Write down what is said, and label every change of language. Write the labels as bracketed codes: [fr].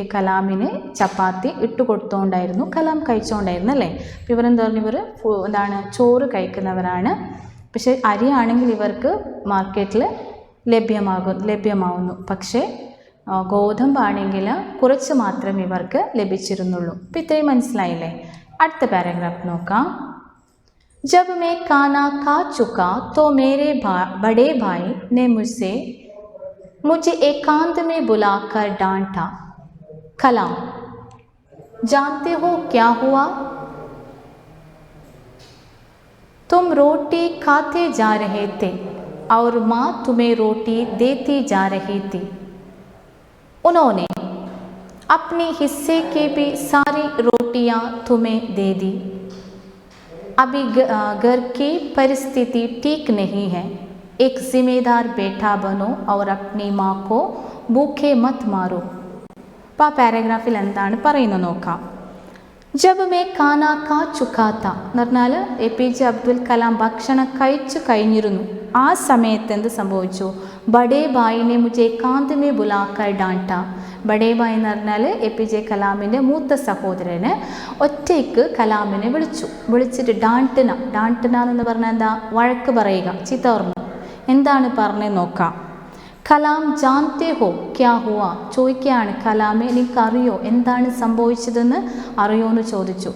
[ml] കലാമിന് ചപ്പാത്തി ഇട്ട് കൊടുത്തുകൊണ്ടായിരുന്നു, കലാം കഴിച്ചുകൊണ്ടായിരുന്നു അല്ലേ. അപ്പോൾ ഇവരെന്താ പറഞ്ഞു? ഇവർ എന്താണ്? ചോറ് കഴിക്കുന്നവരാണ്. പക്ഷേ അരിയാണെങ്കിൽ ഇവർക്ക് മാർക്കറ്റിൽ ലഭ്യമാവുന്നു. പക്ഷേ ഗോതമ്പാണെങ്കിൽ കുറച്ച് മാത്രമേ ഇവർക്ക് ലഭിച്ചിരുന്നുള്ളൂ. അപ്പോൾ ഇത്രയും മനസ്സിലായില്ലേ? അടുത്ത പാരഗ്രാഫ് നോക്കാം. [hi] जब मैं खाना खा चुका तो मेरे बड़े भाई ने मुझे एकांत में बुलाकर डांटा. कलाम, जानते हो क्या हुआ? तुम रोटी खाते जा रहे थे और माँ तुम्हें रोटी देती जा रही थी. उन्होंने अपने हिस्से की भी सारी रोटियां तुम्हें दे दी. अभी घर की परिस्थिति ठीक नहीं है. एक जिम्मेदार बेटा बनो और अपनी माँ को भूखे मत मारो. [ml] അപ്പോൾ ആ പാരഗ്രാഫിൽ എന്താണ് പറയുന്നത് നോക്കാം. [hi] ജബ് മേ ഖാന ഖാ ചുക്കാത്ത [ml] എന്ന് പറഞ്ഞാൽ APJ അബ്ദുൽ കലാം ഭക്ഷണം കഴിച്ചു കഴിഞ്ഞിരുന്നു. ആ സമയത്ത് എന്ത് സംഭവിച്ചു? [hi] ബഡേ ഭായിനെ മുझे एकांत में बुलाकर डांटा. [ml] ബഡേ ഭായ് എന്ന് പറഞ്ഞാൽ APJ കലാമിൻ്റെ മൂത്ത സഹോദരന് ഒറ്റയ്ക്ക് കലാമിനെ വിളിച്ചിട്ട് ഡാൻട്ടന എന്ന് പറഞ്ഞാൽ എന്താ? വഴക്ക് പറയുക, ചീത്ത പറഞ്ഞു. എന്താണ് പറഞ്ഞത് നോക്കാം. കലാം [hi] ജാൻതേ ഹോ ക്യാ ഹുവ, [ml] ചോദിക്കുകയാണ് കലാമെ എനിക്കറിയോ എന്താണ് സംഭവിച്ചതെന്ന് അറിയോ എന്ന് ചോദിച്ചു.